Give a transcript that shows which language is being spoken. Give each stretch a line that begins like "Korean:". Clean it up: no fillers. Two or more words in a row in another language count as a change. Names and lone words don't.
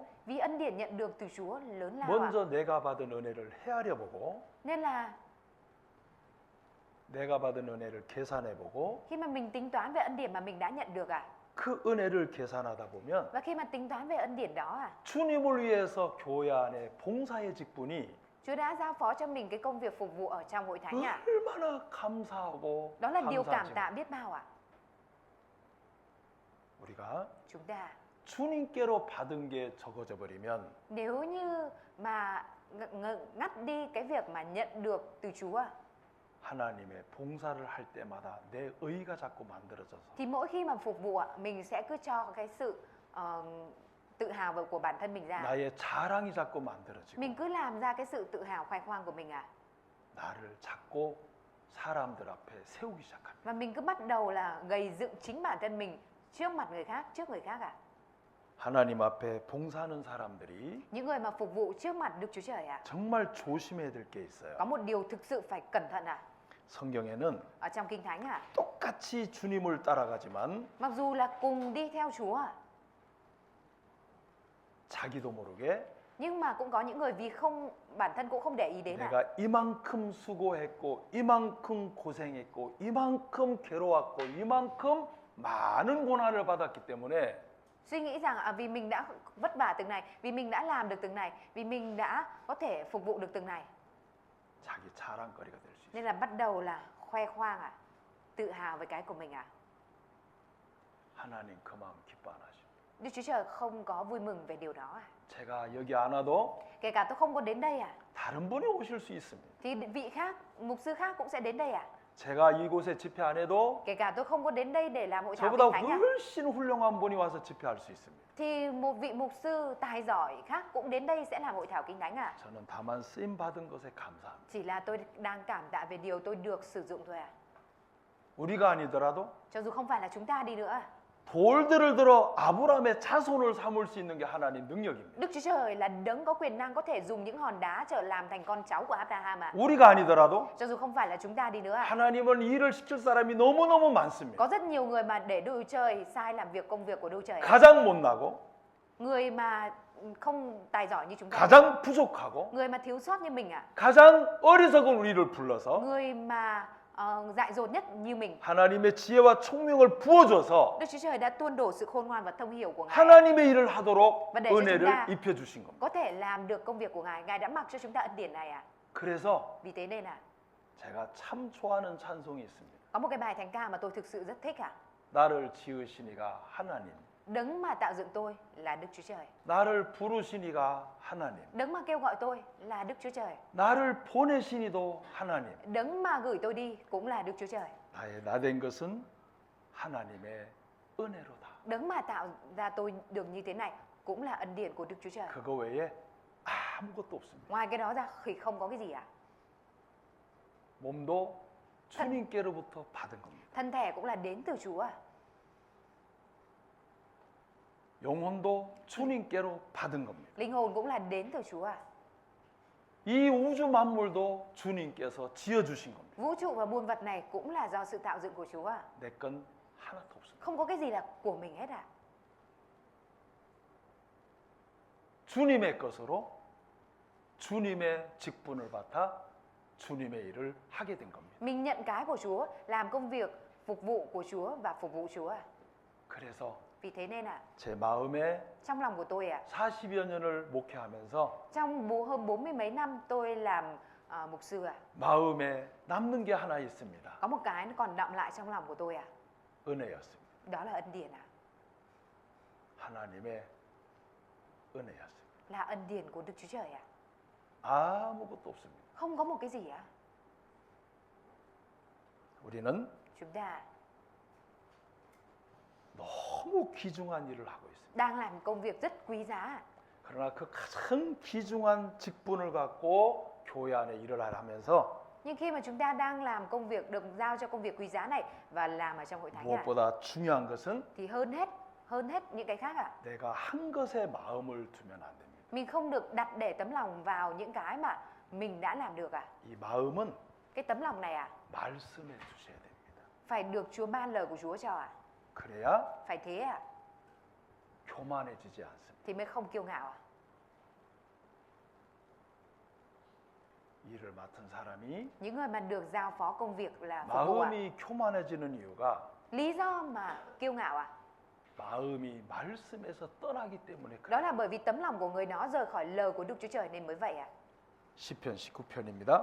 Vietnamese: Vì ân điển nhận được từ Chúa lớn lao ạ.
Korean: 먼저 내가 받은 은혜를 헤아려 보고
Vietnamese: Nên là
Korean: 내가 받은 은혜를 계산해 보고
Vietnamese: khi mà mình tính toán về ân điển mà mình đã nhận được ạ,
Korean: 그 은혜를 계산하다 보면
Vietnamese: và khi mà tính toán về ân điển đó ạ,
Korean: 주님을 위해서 교회 안에 봉사의 직분이
Vietnamese: Chúa đã giao phó cho mình cái công việc phục vụ ở trong hội thánh ạ.
Korean: 얼마나 감사하고
Vietnamese: Đó là điều cảm
Korean: 감사한지
Vietnamese: tạ biết bao ạ.
Korean: 우리가
Vietnamese: Chúng ta
Korean: 주님께로 받은 게 적어져 버리면
Vietnamese: nếu như mà ngắt đi cái việc mà nhận được từ Chúa ạ,
Korean: 하나님의 봉사를 할 때마다 내 의가 자꾸 만들어져서
Vietnamese: thì mỗi khi mà phục vụ ạ, mình sẽ cứ cho cái sự tự hào của bản thân mình ra.
Korean: 나의 자랑이 자꾸 만들어지고
Vietnamese: Mình cứ làm ra cái sự tự hào khoe khoang của mình ạ.
Korean: 나를 자꾸 사람들 앞에 세우기 시작합니다.
Vietnamese: Và mình cứ bắt đầu là gầy dựng chính bản thân mình trước mặt người khác, trước người khác ạ.
Korean: 하나님 앞에 봉사하는 사람들이
Vietnamese: Những người mà phục vụ trước mặt Đức Chúa Trời ạ,
Korean: 정말 조심해야 될 게 있어요.
Vietnamese: có một điều thực sự phải cẩn thận ạ.
Korean: 성경에는
Vietnamese: Ở trong Kinh Thánh ạ,
Korean: 똑같이 주님을 따라가지만
Vietnamese: mặc dù là cùng đi theo Chúa ạ,
Korean: 자기도 모르게
Vietnamese: nhưng mà cũng có những người vì bản thân cũng không để ý đến ạ.
Korean: 내가 이만큼 수고했고 이만큼 고생했고 이만큼 괴로웠고 이만큼 많은 고난을 받았기 때문에
Vietnamese: Suy nghĩ rằng vì mình đã vất vả từng này, vì mình đã làm được từng này, vì mình đã có thể phục vụ được từng này,
Korean: 자기 자랑거리가 될 수 있어요.
Vietnamese: nên là bắt đầu là khoe khoang ạ, tự hào với cái của mình ạ.
Korean: 하나님 그 마음 기뻐 안 하시고
Vietnamese: Đức Chúa Trời không có vui mừng về điều đó ạ.
Korean: 제가 여기 안 와도
Vietnamese: Kể cả tôi không có đến đây ạ,
Korean: 다른 분이 오실 수 있습니다.
Vietnamese: thì vị khác, mục sư khác cũng sẽ đến đây ạ.
Korean: 제가 이곳에 집회 안 해도
Vietnamese: Kể cả tôi không có đến đây để làm hội thảo
Korean: 저보다
Vietnamese: Kinh Thánh ạ,
Korean: 훨씬 훌륭한 분이 와서 집회할 수 있습니다.
Vietnamese: thì một vị mục sư tài giỏi khác cũng đến đây sẽ làm hội thảo Kinh Thánh ạ.
Korean: 저는 다만 쓰임 받은 것에 감사합니다.
Vietnamese: Chỉ là tôi đang cảm tạ về điều tôi được sử dụng thôi ạ.
Korean: 우리가 아니더라도
Vietnamese: Cho dù không phải là chúng ta đi nữa ạ.
Korean: 돌들을 들어 아브라함의 자손을 삼을 수 있는 게 하나님 능력입니다.
Vietnamese: Đức Chúa Trời là đấng có quyền năng có thể dùng những hòn đá trở làm thành con cháu của Abraham ạ.
Korean: 우리가 아니더라도
Vietnamese: Cho dù không phải là chúng ta đi nữa ạ.
Korean: 하나님은 일을 시킬 사람이 너무너무 많습니다.
Vietnamese: Có rất nhiều người mà để Đức Chúa Trời sai làm việc công việc của Đức Chúa Trời ạ.
Korean: 가장 못나고
Vietnamese: Người mà không tài giỏi như chúng ta,
Korean: 가장 부족하고
Vietnamese: người mà thiếu sót như mình ạ,
Korean: 가장 어리석은 우리를 불러서
Vietnamese: người mà dại dột nhất như mình.
Korean: 하나님의 지혜와 총명을 부어줘서
Vietnamese: Đức Chúa Trời đã tuôn đổ sự khôn ngoan và thông hiểu của Ngài
Korean: 하나님의 일을 하도록
Vietnamese: Và để cho chúng
Korean: 은혜를
Vietnamese: ta
Korean: 입혀주신 겁니다.
Vietnamese: có thể làm được công việc của Ngài. Ngài đã mặc cho chúng ta ân điển này ạ.
Korean: 그래서
Vietnamese: Vì thế nên là
Korean: 제가 참 좋아하는 찬송이 있습니다.
Vietnamese: có một cái bài thánh ca mà tôi thực sự rất thích ạ.
Korean: 나를 지으시니가 하나님,
Vietnamese: Đấng mà tạo dựng tôi là Đức Chúa Trời.
Korean: 나를 부르시니가 하나님,
Vietnamese: Đấng mà kêu gọi tôi là Đức Chúa Trời.
Korean: 나를 보내시니도 하나님.
Vietnamese: Đấng mà gửi tôi đi cũng là Đức Chúa Trời.
Korean: 나의 나된 것은 하나님의 은혜로다.
Vietnamese: Đấng mà tạo ra tôi được như thế này cũng là ân điển của Đức Chúa Trời.
Korean: 그거 외에 아무것도 없습니다.
Vietnamese: Ngoài cái đó ra thì không có cái gì ạ.
Korean: 몸도 주님께로부터 받은 겁니다.
Vietnamese: Thân thể cũng là đến từ Chúa ạ.
Korean: 영혼도 주님께로 받은 겁니다.
Vietnamese: Linh hồn cũng là đến từ Chúa ạ.
Korean: 이 우주 만물도 주님께서 지어주신 겁니다.
Vietnamese: Vũ trụ và muôn vật này cũng là do sự tạo dựng của Chúa ạ.
Korean: 내 건 하나도 없습니다.
Vietnamese: Không có cái gì là của mình hết ạ.
Korean: 주님의 것으로 주님의 직분을 받아 주님의 일을 하게 된 겁니다.
Vietnamese: Mình nhận cái của Chúa, làm công việc phục vụ của Chúa và phục vụ Chúa ạ.
Korean: 그래서
Vietnamese: Vì thế nên
Korean: 제 마음에
Vietnamese: trong lòng của tôi
Korean: 40여 년을 목회하면서
Vietnamese: trong hơn 40 mấy năm tôi làm mục sư
Korean: 마음에 남는 게 하나 있습니다.
Vietnamese: có một cái nó còn đọng lại trong lòng của tôi
Korean: 은혜였습니다.
Vietnamese: đó là ân điển
Korean: 하나님의 은혜였습니다.
Vietnamese: là ân điển của Đức Chúa Trời
Korean: 아무것도 없습니다.
Vietnamese: không có một cái gì
Korean: 우리는
Vietnamese: chúng ta
Korean: 너무 귀중한 일을 하고 있습니다.
Vietnamese: đang làm công việc rất quý giá
Korean: 그러나 그 가장 귀중한 직분을 갖고 교회 안에 일을 하면서
Vietnamese: nhưng khi mà chúng ta đang làm công việc được giao cho công việc quý giá này và làm ở trong hội thánh
Korean: 무엇보다 중요한 것은
Vietnamese: thì hơn hết những cái khác
Korean: 내가 한 것에 마음을 두면 안 됩니다.
Vietnamese: mình không được đặt để tấm lòng vào những cái mà mình đã làm được
Korean: 이 마음은
Vietnamese: cái tấm lòng này
Korean: 말씀에 두셔야 됩니다.
Vietnamese: phải được Chúa ban lời của Chúa cho
Korean: 그래야
Vietnamese: phải thế
Korean: 교만해지지 않습니다.
Vietnamese: thì mới không kiêu ngạo
Korean: 일을 맡은 사람이
Vietnamese: những người mà được giao phó công việc là phục vụ
Korean: 마음이 교만해지는 이유가
Vietnamese: lý do mà kiêu ngạo
Korean: 마음이 말씀에서 떠나기 때문에
Vietnamese: đó
Korean: 그래요.
Vietnamese: là bởi vì tấm lòng của người đó rời khỏi lời của Đức Chúa Trời nên mới vậy
Korean: 시편 19편입니다.